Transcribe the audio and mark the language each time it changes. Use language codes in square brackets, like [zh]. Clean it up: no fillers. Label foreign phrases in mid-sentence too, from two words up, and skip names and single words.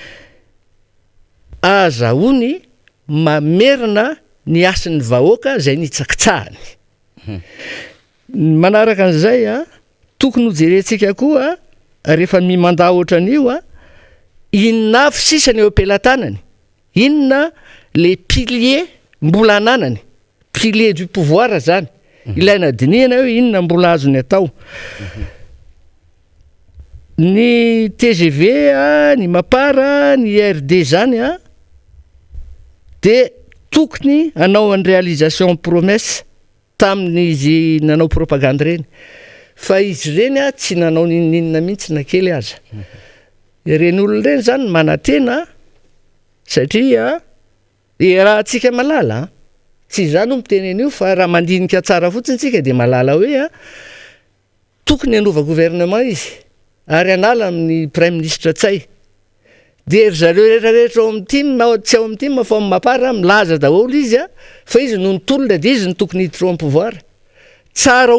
[mg] azahoany mamerina ny asin'ny vahoaka zay nitsakitsahany manaraka an'izay tokony hojerentsika koa rehefa mimanda ohatran'io inona avy sisany eo ampelantanany inona le pilier mbola ananany [fr] pilier du pouvoir [mg] zany ilaina dinihana hoe inona mbola azony atao ny TGV ny mapara ny RD zany de tokony anao [fr] en réalisation promesse [mg] tamin'izy nanao propagande reny fa izy reny tsy nanao ninina mihitsy na kely aza ireny olona reny zany manatena satria raha antsika malala tsy zany miteny an'io fa raha mandinika tsara fotsiny tsika de malala hoe tokony anova gouvernement izy ary anala amin'ny [fr] prime ministre [mg] tsay de ry zareo rehetrarehetra ao amin'ny team na tsy ao amin'ny team fa mapara milaza daholo izy fa izy no nitolona de izy ny tokony hiditra ao pouvoir tsara